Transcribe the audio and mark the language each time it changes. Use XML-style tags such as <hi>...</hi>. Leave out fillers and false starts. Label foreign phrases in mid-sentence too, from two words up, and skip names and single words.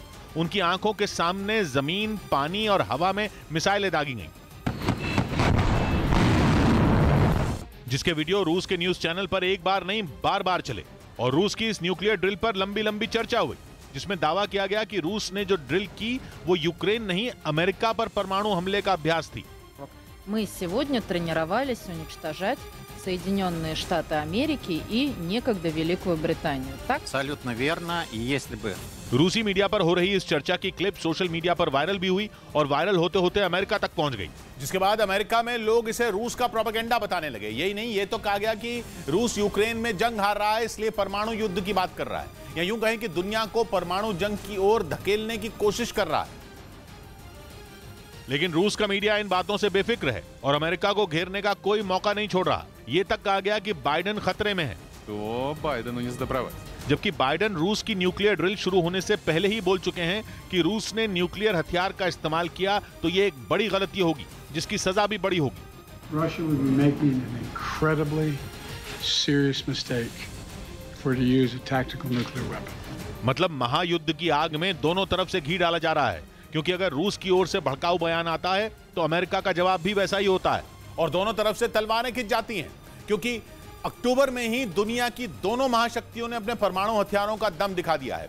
<hi>उनकी आंखों के सामने जमीन, पानी और हवा में मिसाइलें दागी गईं, जिसके वीडियो रूस के</hi> <en>news channel</en> <hi>पर एक बार नहीं बार बार चले। और रूस की इस</hi> <en>nuclear drill</en> <hi>पर लंबी लंबी चर्चा हुई, जिसमें दावा किया गया कि रूस ने जो ड्रिल की वो यूक्रेन नहीं अमेरिका पर परमाणु हमले का अभ्यास थी।</hi> <ru>Мы сегодня тренировались уничтожать Соединенные Штаты Америки и некогда Великую Британию. Так? Абсолютно верно. И если бы</ru> <hi>रूसी मीडिया पर हो रही इस चर्चा की</hi> <en>clip social media</en> <hi>पर वायरल भी हुई और वायरल होते होते अमेरिका तक पहुंच गई, जिसके बाद अमेरिका में लोग इसे रूस का प्रोपेगेंडा बताने लगे। यही नहीं, ये तो कहा गया कि रूस यूक्रेन में जंग हार रहा है, इसलिए परमाणु युद्ध की बात कर रहा है, या यूं कहें कि दुनिया को परमाणु जंग की ओर धकेलने की कोशिश कर रहा है। लेकिन रूस का मीडिया इन बातों से बेफिक्र है और अमेरिका को घेरने का कोई मौका नहीं छोड़ रहा। ये तक कहा गया कि बाइडेन खतरे में है,</hi> <ru>то Байдену не сдобровать।</ru> <hi>जबकि बाइडेन रूस की</hi> <en>nuclear drill</en> <hi>शुरू होने से पहले ही बोल चुके हैं कि रूस ने न्यूक्लियर हथियार का इस्तेमाल किया तो ये एक बड़ी गलती होगी, जिसकी सजा भी बड़ी होगी।</hi> <en>Russia would be making an incredibly serious mistake for to use a tactical nuclear weapon.</en> <hi>मतलब महायुद्ध की आग में दोनों तरफ से घी डाला जा रहा है, क्योंकि अगर रूस की ओर से भड़काऊ बयान आता है तो अमेरिका का जवाब भी वैसा ही होता है और दोनों तरफ से तलवारें खिंच जाती हैं, क्योंकि अक्टूबर में ही दुनिया की दोनों महाशक्तियों ने अपने परमाणु हथियारों का दम दिखा दिया है।</hi>